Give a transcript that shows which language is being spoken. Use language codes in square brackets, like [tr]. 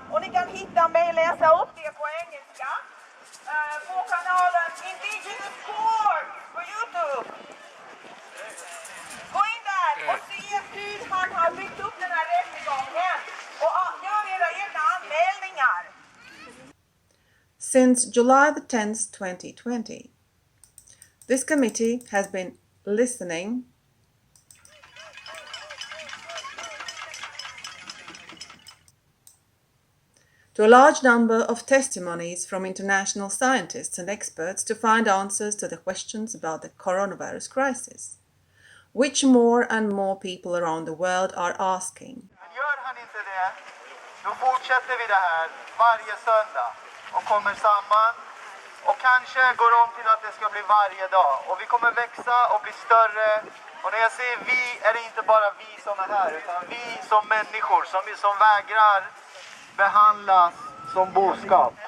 [sv] Och ni kan hitta mig, läsa upp det på engelska på kanalen Indigenous Court på YouTube. Gå in där och se hur han har byggt upp den här rättegången och gör era egna anmälningar. [en] Since July the 10th, 2020, this committee has been listening to a large number of testimonies from international scientists and experts to find answers to the questions about the coronavirus crisis, which more and more people around the world are asking. [sv] Gör han inte det, då fortsätter vi det här varje söndag och kommer samman och kanske går om till att det ska bli varje dag. Och vi kommer växa och bli större. Och när jag säger vi är det inte bara vi som är här, utan vi som människor som vägrar behandlas som boskap.